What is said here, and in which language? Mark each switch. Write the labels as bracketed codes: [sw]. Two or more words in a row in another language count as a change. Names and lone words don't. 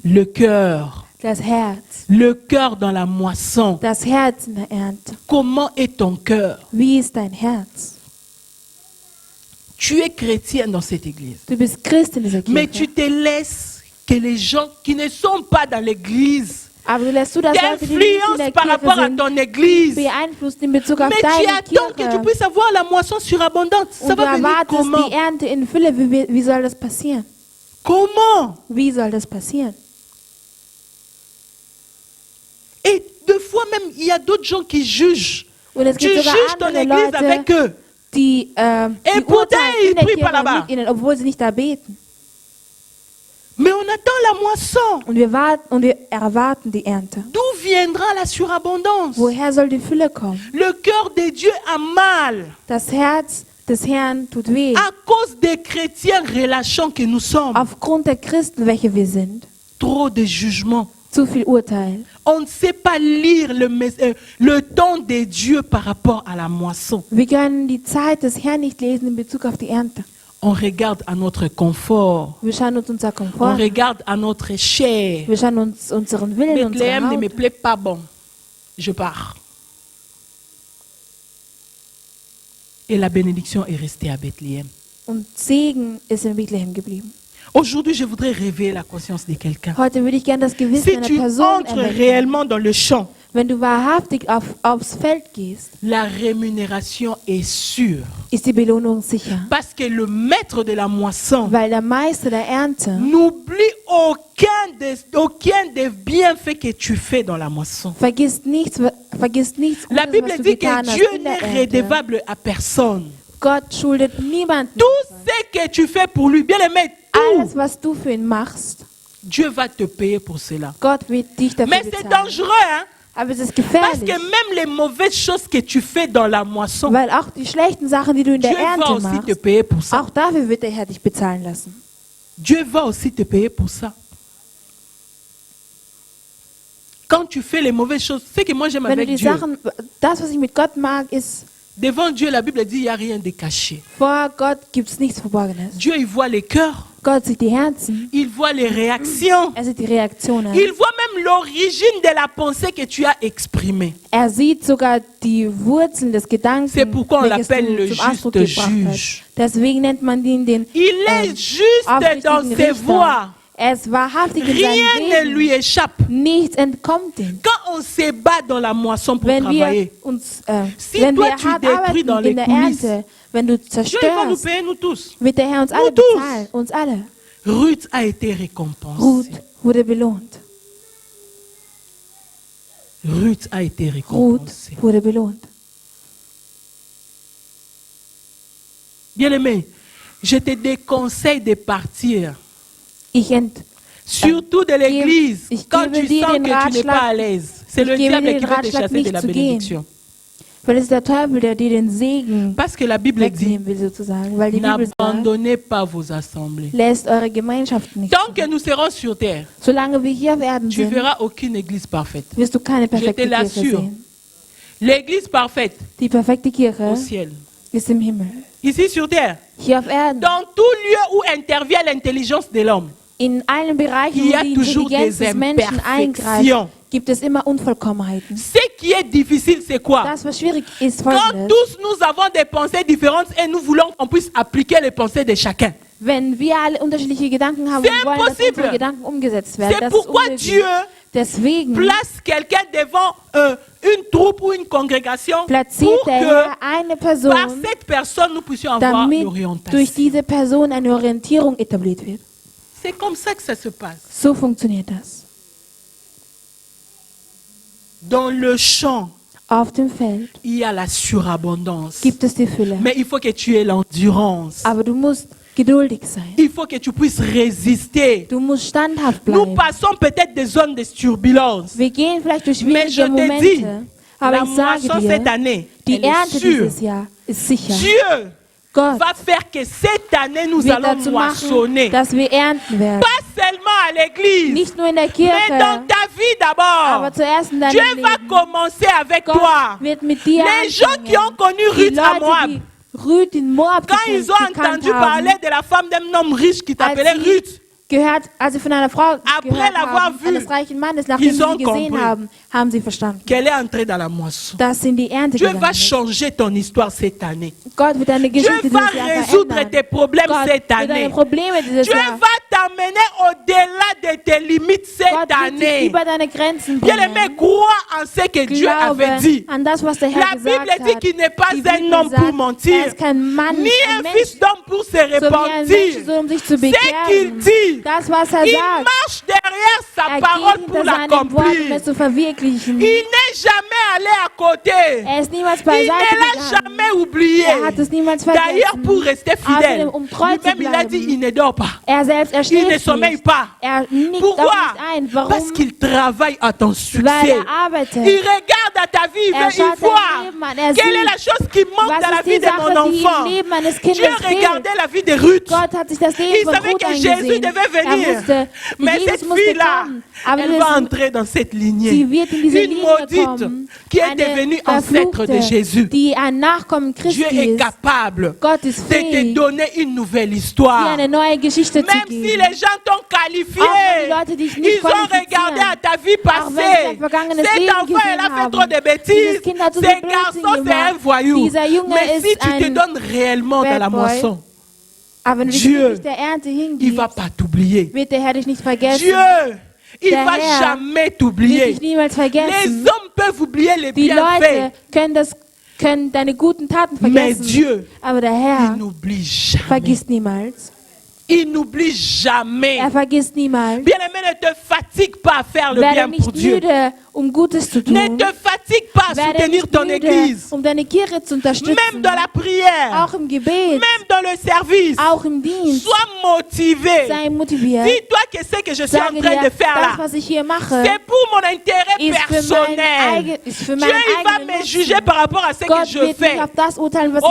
[fr] Le cœur. [de] Das Herz. [fr] Le cœur dans la moisson. [de] Das Herz in der Ernte. [fr] Comment est ton cœur? [de] Wie ist dein Herz? [fr] Tu es chrétien dans cette église. [de] Du bist Christ in dieser [fr] Mais [de] Kirche. [fr] tu te laisses que les gens qui ne sont pas dans l'église [de] Aber du lässt zu, dass Leute, die nicht in [fr] t'influencent [de] der [fr] par [de] Kirche [fr] rapport à [de] sind, [fr] ton église. [de] beeinflussen in Bezug auf [fr] Mais tu [de] deine [fr] attends que tu [de] Kirche. [fr] puisses avoir la moisson surabondante. Ça [de] Und du [fr] va venir [de] erwartest [fr] comment? [de] die Ernte in Fülle. Wie soll das passieren? [fr] Comment? [de] Wie soll das passieren? [fr] Et deux fois même, il y a d'autres gens qui jugent. [de] Und es [fr] Tu [de] gibt sogar [fr] juges ton [de] andere [fr] église avec [de] Leute, [fr] eux. [de] die [fr] pourtant, [de] urteilen [fr] ils [de] in der [fr] prient pas [de] Kirche [fr] là-bas. [de] mit ihnen, obwohl sie nicht da beten. [fr] Mais on attend la moisson. [de] Und wir erwarten die Ernte. [fr] D'où viendra la surabondance? [de] Woher soll die Fülle kommen? [fr] Le cœur de Dieu a mal [de] Das Herz des Herrn tut weh. [fr] à cause des chrétiens relâchants que nous sommes. [de] Aufgrund der Christen, welche wir sind. [fr] Trop de jugements. [de] Zu viel Urteil. [fr] On ne sait pas lire le temps de Dieu par rapport à la moisson. [de] Wir können die Zeit des Herrn nicht lesen in Bezug auf die Ernte. [fr] On regarde à notre confort. [de] Wir schauen uns unser [fr] On [de] Komfort. [fr] regarde à notre chair. [de] Wir schauen uns unseren Willen, unsere [fr] Bethléem ne me [de] Haut. [fr] plaît pas bon. Je pars. Et la bénédiction est restée à Bethléem. [de] Und Segen ist in Bethlehem geblieben. [fr] Aujourd'hui, je voudrais réveiller la conscience de quelqu'un. [de] Heute würde ich gerne das Gewissen [fr] Si [de] einer [fr] tu [de] Person [fr] entres [de] erwecken. [fr] réellement dans le champ, [de] Wenn du wahrhaftig aufs Feld gehst, [fr] la rémunération est sûre. [de] ist die Belohnung sicher. [fr] Parce que le maître de la moisson [de] Weil der Meister der Ernte [fr] n'oublie aucun des bienfaits que tu fais dans la moisson. [de] vergisst nichts [fr] La [de] Gutes, [fr] Bible [de] was du [fr] dit [de] getan [fr] que [de] hast [fr] Dieu [de] in der [fr] n'est [de] Ernte. [fr] redevable à personne. [de] Gott schuldet niemanden. [fr] Tout ce que tu fais pour lui, bien aimé, [de] Alles, [fr] tout, [de] was du für ihn machst, [fr] Dieu va te payer pour cela. [de] Gott wird dich dafür [fr] Mais c'est [de] bezahlen. [fr] dangereux, hein? [de] Aber es ist [fr] Parce que [de] gefährlich, [fr] même les mauvaises choses que tu fais dans la moisson, [de] weil auch die schlechten Sachen, die du in [fr] Dieu [de] der [fr] va [de] Ernte [fr] aussi te [de] machst, [fr] payer pour ça. [de] auch dafür wird der Herr dich bezahlen lassen. [fr] Dieu va aussi te payer pour ça. Quand tu fais les mauvaises choses, c'est que moi j'aime [de] Wenn du [fr] avec [de] die [fr] Dieu. [de] Sachen, das, was ich mit Gott mag, ist, [fr] Devant Dieu, la Bible dit il n'y a rien de caché. [de] vor Gott gibt es nichts Verborgenes. [fr] Dieu, il voit les cœurs, [de] Gott sieht die Herzen, [fr] il voit les réactions, [de] er sieht die Reaktionen. [fr] il voit même l'origine de la pensée que tu as exprimée. [de] Er sieht sogar die Wurzeln des Gedankens, [fr] C'est pourquoi on [de] welches [fr] l'appelle [de] du [fr] le [de] zum Ausdruck [fr] juste [de] gebracht [fr] juge. [de] hast. Deswegen nennt man ihn den [fr] Il est juste dans [de] aufrichtigen [fr] ses [de] Richter. [fr] voies. [de] Er ist wahrhaftig in [fr] Rien [de] seinen [fr] ne [de] Wegen. [fr] lui échappe. [de] Nichts entkommt ihm. [fr] Quand on se bat dans la moisson pour [de] Wenn wir [fr] travailler, [de] uns, [fr] Si [de] wenn [fr] toi, [de] wir [fr] tu [de] hart [fr] détruis dans [de] arbeiten [fr] les [de] in der [fr] coulisses, [de] Ernte, wenn du [fr] Dieu il va nous [de] zerstörst, [fr] payer, nous tous. [de] wird der Herr uns alle [fr] tous. [de] bezahlen. Uns alle. [fr] Ruth a été récompensée. [de] Ruth wurde belohnt. [fr] Ruth a été [de] Ruth [fr] récompensée. [de] wurde belohnt. [fr] Bien-aimé, je te déconseille de partir. Surtout de l'église, [de] ich [fr] quand [de] gebe [fr] tu [de] dir [fr] sens [de] den [fr] que tu n'es [de] Ratschlag- [fr] pas à l'aise. C'est [de] ich [fr] le [de] gebe [fr] diable [de] dir [fr] qui [de] den [fr] veut te [de] Ratschlag, [fr] chasser de [de] nicht [fr] la [de] zu gehen. [fr] bénédiction. [de] Weil es ist der Teufel, der dir den Segen [fr] Parce que la Bible dit, [de] wegnehmen will, sozusagen. Weil die Bibel sagt, [fr] n'abandonnez pas vos assemblées. [de] lässt eure Gemeinschaften nicht. [fr] Tant que nous serons sur terre, [de] Solange wir hier auf Erden [fr] tu [de] sind, [fr] verras aucune église parfaite. [de] wirst du keine perfekte [fr] Je te [de] Kirche [fr] l'assure. [de] sehen. [fr] L'église parfaite [de] Die perfekte Kirche [fr] au ciel. [de] ist im Himmel. [fr] Ici sur terre, [de] Hier auf Erden, [fr] dans tout lieu où intervient l'intelligence de l'homme, [de] in allen Bereichen, [fr] il y a [de] wo die [fr] toujours [de] Intelligenz [fr] des [de] des Menschen eingreift, [fr] imperfections. [de] gibt es immer Unvollkommenheiten. [fr] Ce qui est difficile, c'est quoi? [de] Das, was schwierig ist, [fr] Quand [de] folgendes. [fr] tous nous avons des pensées différentes et nous voulons qu'on puisse appliquer les pensées de chacun. [de] Wenn wir alle unterschiedliche Gedanken haben [fr] C'est [de] und wollen, dass [fr] impossible. [de] unsere Gedanken umgesetzt werden, [fr] C'est [de] das ist [fr] pourquoi [de] unmöglich. [fr] Dieu [de] Deswegen [fr] place quelqu'un devant une troupe ou une congrégation [de] platziert [fr] pour [de] der [fr] que [de] Herr eine [fr] par [de] Person, [fr] cette personne nous puissions avoir [de] damit durch [fr] l'orientation. [de] diese Person eine Orientierung etabliert wird. [fr] C'est comme ça que ça se passe. [de] So funktioniert das. [fr] Dans le champ, [de] Auf dem Feld [fr] il y a la surabondance. [de] gibt es die Fülle. [fr] Mais il faut que tu aies l'endurance. [de] Aber du musst geduldig sein. [fr] Il faut que tu puisses résister. [de] Du musst standhaft [fr] Nous [de] bleiben. [fr] passons peut-être des zones de turbulence. [de] Wir gehen vielleicht durch [fr] Mais je [de] schwierige [fr] te dis, [de] Momente. Aber [fr] la [de] ich sage [fr] moisson cette [de] dir, [fr] année, [de] die [fr] elle est [de] Ernte [fr] sûre. [de] dieses Jahr ist sicher. [fr] Dieu [de] Gott [fr] va faire que cette année nous [de] wird [fr] allons [de] dazu [fr] moissonner. [de] machen, dass wir ernten werden. [fr] Pas seulement à l'église, [de] Nicht nur in der [fr] mais [de] Kirche, [fr] dans ta vie d'abord. [de] aber zuerst in [fr] Dieu [de] deinem [fr] va [de] Leben. [fr] commencer avec toi. [de] Gott wird mit dir [fr] Les gens qui ont [de] anfangen. [fr] connu [de] Die [fr] Ruth à [de] Leute, [fr] Moab, [de] die Ruth in Moab [fr] quand ils ont [de] gekannt [fr] entendu [de] haben, [fr] parler de la femme d'un homme riche qui t'appelait [de] Als sie- [fr] Ruth, [de] gehört, als sie von einer Frau gehört [fr] l'avoir [de] haben, [fr] vu, [de] eines reichen Mannes, nachdem [fr] ils [de] sie [fr] ont [de] sie gesehen [fr] compris [de] haben, haben sie verstanden. [fr] qu'elle est entrée dans la moisson. [de] Das sind die Ernte [fr] Dieu va [de] gegangen. [fr] changer ton histoire cette année. [de] Gott wird deine [fr] Dieu [de] Geschichte [fr] va [de] dieses Jahr [fr] résoudre [de] verändern. [fr] tes problèmes [de] Gott [fr] cette [de] wird [fr] année. [de] deine Probleme dieses [fr] Dieu [de] Jahr. [fr] va t'amener au-delà de tes limites cette [de] Gott wird dich [fr] année. [de] über deine Grenzen [fr] Bien-aimé, [de] bringen. [fr] crois en ce que Dieu avait [de] Glaube [fr] dit. [de] an das, was der Herr [fr] La [de] gesagt [fr] Bible dit [de] hat. [fr] qu'il n'est pas [de] Die [fr] un [de] Bibel [fr] homme pour [de] sagt, [fr] mentir, [de] er ist kein Mann, [fr] ni [de] ein [fr] un [de] Mensch, [fr] fils d'homme pour se [de] so wie ein Mensch, [fr] repentir. [de] so um sich zu [fr] Ce qu'il [de] bekehren. [fr] dit, [de] Das, was er [fr] il [de] sagt, [fr] marche derrière sa [de] er [fr] parole [de] geht [fr] pour [de] hinter seinem Wort, um [fr] l'accomplir. [de] es zu verwirklichen. [fr] Il n'est jamais allé à côté. [de] Er ist niemals [fr] Il [de] beiseite [fr] ne l'a [de] gegangen. [fr] jamais oublié. [de] Er hat es niemals [fr] D'ailleurs, pour [de] vergessen. [fr] rester fidèle, [de] Außerdem, treu zu [fr] lui-même il a dit, [de] bleiben. [fr] il ne dort pas. [de] Er selbst, er [fr] Il ne [de] schläft [fr] sommeille [de] nicht. [fr] pas. [de] Er nickt [fr] Pourquoi? [de] auch nicht ein. [fr] Parce [de] Warum? [fr] qu'il travaille à ton [de] Weil [fr] succès. [de] er arbeitet. [fr] Il regarde à ta vie, [de] Er [fr] il [de] schaut [fr] voit [de] dein Leben an. Er [fr] quelle est [de] sieht, [fr] la chose qui manque [de] was [fr] dans la [de] ist [fr] vie [de] die [fr] de mon [de] Sache, die [fr] enfant. [de] im Leben meines [fr] Dieu [de] Kindes fehlt. [fr] regardait la vie de Ruth. [de] Gott hat sich das [fr] Il [de] Leben von [fr] savait [de] Ruth [fr] que Jésus [de] angesehen. [fr] devait [de] Er [fr] venir. [de] wusste, [fr] Mais [de] Jesus [fr] cette [de] musste [fr] fille-là, [de] kommen. Aber [fr] elle va entrer dans cette lignée. [de] sie wird in diese [fr] Une [de] Linie [fr] maudite [de] kommen. [fr] qui est [de] Eine [fr] devenue ancêtre de [de] Verfluchte, [fr] Jésus. [de] die ein Nachkommen [fr] Dieu [de] Christi [fr] est [de] ist. [fr] capable [de] Gott ist [fr] de te [de] fähig, [fr] donner une nouvelle [de] dir [fr] histoire. [de] eine neue Geschichte zu [fr] Même si [de] geben. [fr] les gens t'ont qualifié, [de] Auch wenn die Leute dich nicht [fr] ils ont regardé à [de] qualifizieren. [fr] ta vie [de] Auch wenn sie [fr] passée. [de] dein vergangenes [fr] Cet [de] Leben [fr] enfant, elle a [de] gesehen [fr] fait trop [de] haben. [fr] de bêtises. [de] Dieses Kind hat so [fr] Ce [de] viel Blödsinn [fr] garçon, c'est un [de] gemacht. [fr] voyou. [de] Dieser Junge [fr] Mais si [de] ist [fr] tu te [de] ein [fr] donnes réellement dans la [en] Bad Boy. [fr] moisson, [de] Aber wenn du dich [fr] Dieu, [de] wirklich der Ernte [fr] il [de] hingibst, [fr] va pas t'oublier. [de] wird der Herr dich nicht vergessen. [fr] Dieu, il [de] Der [fr] va [de] Herr [fr] jamais [de] wird [fr] t'oublier. [de] dich niemals [fr] Les [de] vergessen. [fr] hommes peuvent oublier les [de] Die [fr] bienfaits, [de] Leute können deine guten Taten [fr] mais [de] vergessen. [fr] Dieu, [de] Aber der [fr] il [de] Herr [fr] n'oublie jamais. [de] vergisst niemals. [fr] Il n'oublie jamais. [de] Er vergisst niemals. [fr] Bien-aimé, ne te fatigue pas à faire le [de] Werde [fr] bien pour [de] nicht [fr] Dieu. [de] müde, um Gutes zu [fr] Ne [de] tun. [fr] te fatigue pas à [de] Werde [fr] soutenir [de] nicht [fr] ton [de] müde, [fr] église. [de] um deine Kirche zu unterstützen. [fr] Même dans la prière, [de] Auch im Gebet, [fr] même dans le service. [de] auch im Dienst. [fr] Sois motivé. [de] Sei motiviert. [fr] Dis-toi que ce que je suis en [de] Sage [fr] train [de] dir, [fr] de faire [de] das, [fr] là, [de] was ich hier mache, [fr] c'est pour mon intérêt [de] ist für [fr] personnel. [de] ist für [fr] Dieu, [de] meinen [fr] il va [de] eigenen [fr] me juger [de] Nutzen. [fr] par rapport à ce que [de] Gott [fr] je [de] wird [fr] fais. [de] nicht auf das urteilen, was